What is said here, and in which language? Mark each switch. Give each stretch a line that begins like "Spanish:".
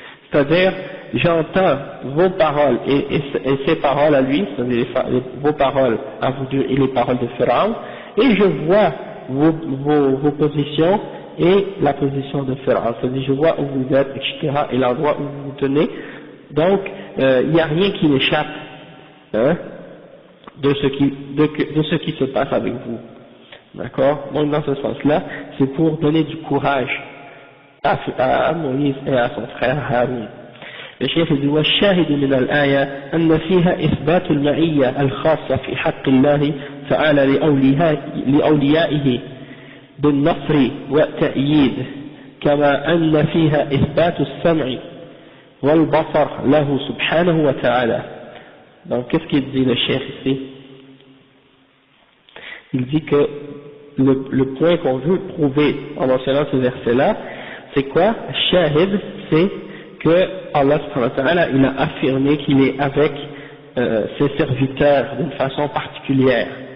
French: C'est-à-dire j'entends vos paroles et ses paroles à lui, c'est-à-dire vos paroles à vous deux et les paroles de Fir'aun, et je vois vos positions et la position de Pharaon, c'est-à-dire je vois où vous êtes, etc., et l'endroit où vous vous tenez, donc il n'y a rien qui m'échappe, hein, de ce qui se passe avec vous, d'accord? Donc dans ce sens-là, c'est pour donner du courage à Moïse et à son frère Haroun. Le cheikh dit
Arabic: والشاهد من الآية أن فيها إثبات المعية الخاصة في حق الله تعالى لأوليائه بالنصر والتأييد كما أن فيها إثبات السمع والبصر له سبحانه وتعالى.
French: Donc qu'est-ce qu'il dit le cheikh ici? Il dit que le point qu'on veut prouver en mentionnant ce verset-là, c'est quoi? Shahid, c'est que Allah subhanahu wa ta'ala, il a affirmé qu'il est avec ses serviteurs d'une façon particulière.